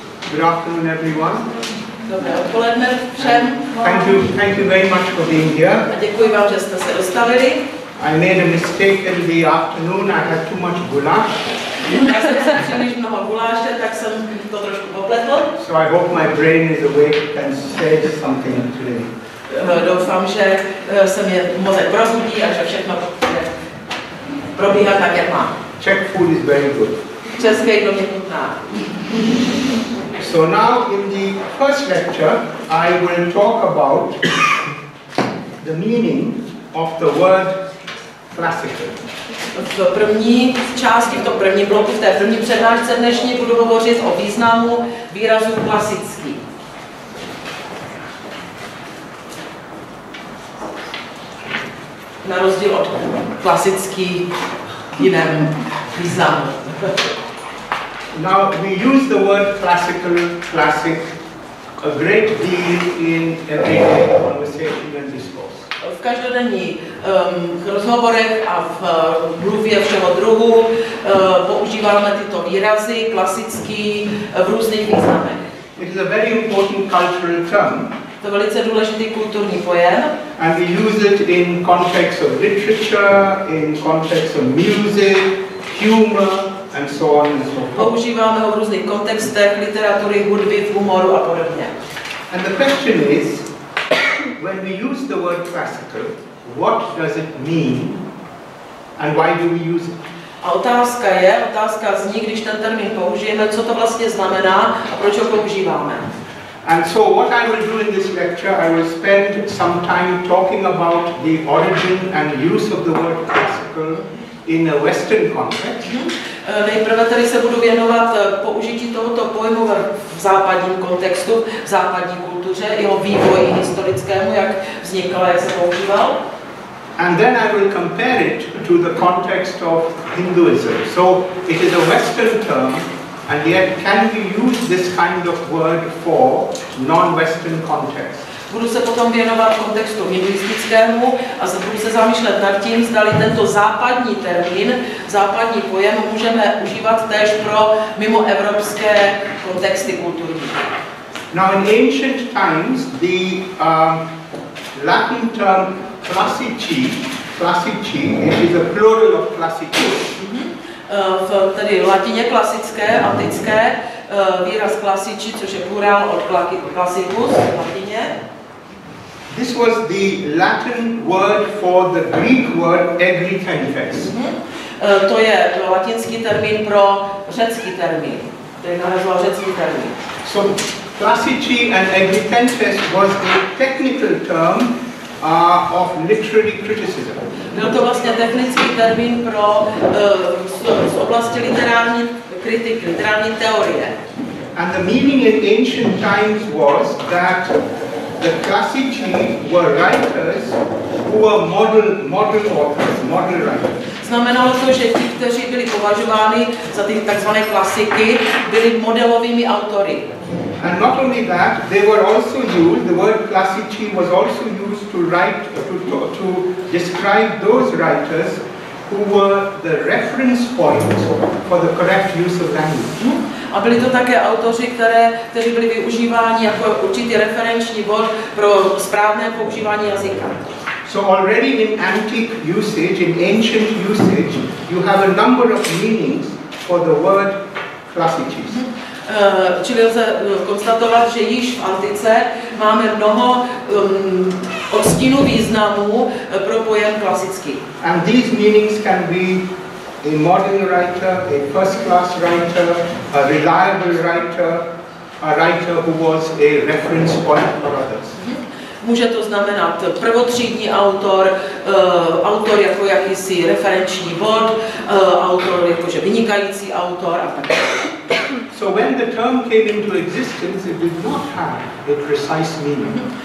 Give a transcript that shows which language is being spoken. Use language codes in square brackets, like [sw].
[en] Good afternoon, everyone. [cs] Dobré odpoledne všem. [en] Thank you very much for being here. [cs] A děkuji vám, že jste se dostavili. [en] I made a mistake in the afternoon. I had too much goulash. [cs] Já jsem si příliš mnoho guláše, tak jsem to trošku popletl. [en] So I hope my brain is awake and says something today. [cs] Doufám, že se mě mozek probudí a že všechno probíhá tak, jak má. [en] Czech food is very good. [cs] České jídlo mě chutná. [en] So now in the first lecture, I will talk about the meaning of the word classical. [cs] V první části, v tom prvním bloku, v té první přednášce dnešní budu hovořit o významu výrazu klasický. Na rozdíl od klasický v jiném významu. [en] Now we use the word classical, classic a great deal in everyday conversation and discourse. [cs] V každodenních rozhovorech a v mluvě všeho druhu používáme tyto výrazy, klasický, v různých významech. [en] It is a very important cultural term. [cs] To je velice důležitý kulturní pojem. [en] And we use it in context of literature, in context of music, humor, and so on and so forth. [cs] Používáme ho v různých kontextech, literatury, hudby, v humoru a podobně. [en] And the question is, when we use the word classical, what does it mean and why do we use it? [cs] A otázka zní, když ten termín použijeme, co to vlastně znamená a proč ho používáme. [en] And so what I will do in this lecture, I will spend some time talking about the origin and use of the word classical in a Western context. [cs] Nejprve tady se budu věnovat použití tohoto pojmu v západním kontextu, v západní kultuře, jeho vývoji historickému, jak vznikl a jak se používal. [en] And then I will compare it to the context of Hinduism. So it is a Western term, and yet can we use this kind of word for non-Western context? [cs] Budu se potom věnovat kontextu hinduistickému a budu se zamýšlet nad tím, zdali tento západní termín, západní pojem můžeme užívat též pro mimoevropské kontexty kulturní. [en] Now in ancient times, the Latin term classici, it is a plural of classicus. [cs] V tedy latině klasické, antické, výraz klasici, což je plurál od classicus v latině. [en] This was the Latin word for the Greek word egritentes. [cs] To je latinský termín pro řecký termín, který nahrazoval řecký termín. [en] So classici and egritentes was a technical term of literary criticism. [cs] Byl to vlastně technický termín pro z oblasti literární kritiky, literární teorie. [en] And the meaning in ancient times was that the classici were writers who were model authors, model writers. [cs] Znamenalo to, že ti, kteří byli považováni za ty takzvané klasiky, byli modelovými autory. [en] And not only that, they were also used, the word classici was also used to write, to describe those writers who were the reference point for the correct use of language. [cs] A byli to také autoři, kteří byli využíváni jako určitý referenční bod pro správné používání jazyka. [en] So already in antique usage, in ancient usage, you have a number of meanings for the word classicis. [cs] Čili lze konstatovat, že již v antice máme mnoho odstínů významů pro pojem klasický. [en] And these meanings can be a modern writer, a first-class writer, a reliable writer, a writer who was a reference point for others. [cs] Může to znamenat prvotřídní autor, autor jako jakýsi referenční bod, autor jakože vynikající autor a tak dále. [en] So when the term came into existence, it did not have a precise meaning.